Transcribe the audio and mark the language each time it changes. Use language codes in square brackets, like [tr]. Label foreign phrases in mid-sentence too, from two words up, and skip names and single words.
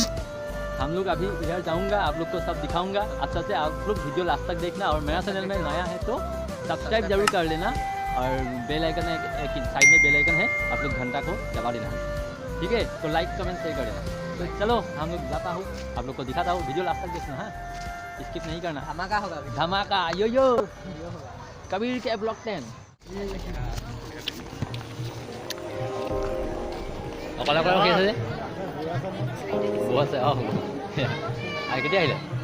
[hi] हम लोग अभी इधर जाऊंगा आप लोग को सब दिखाऊंगा अच्छा से आप लोग वीडियो लास्ट तक देखना और मेरा चैनल में नया है तो सब्सक्राइब जरूर कर लेना और [en] bell icon [hi] एक साइड में [en] bell icon [hi] है आप लोग घंटा को दबा देना ठीक है तो [en] like comment share [hi] कर देना तो चलो हम लोग जाता हूँ आप लोग को दिखाता हूँ वीडियो लास्ट तक देखना हाँ स्किप नहीं करना धमाका होगा धमाका यो कबीर के ब्लॉग [as] 10 অকলে অকলে কি আছে যে বস আহ আই কেতিয়া আহিলে